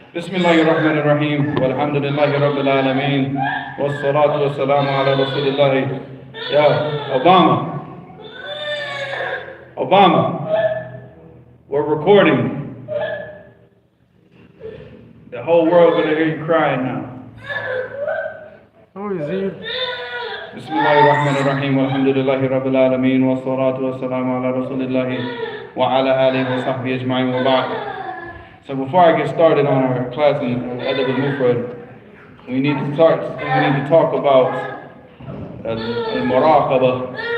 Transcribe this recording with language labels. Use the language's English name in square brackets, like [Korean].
[Arabic] بسم الله الرحمن الرحيم والحمد لله رب العالمين والصلاة والسلام على رسول الله. [English] Yeah, Obama, we're recording. The whole world gonna hear you crying now. Oh, Yazid. [Arabic] بسم الله الرحمن الرحيم والحمد لله رب العالمين والصلاة والسلام على رسول الله وعلى آله وصحبه أجمعين وبعد. [English] So before I get started on our class in Adab Mufrad, we need to talk about al-muraqabah.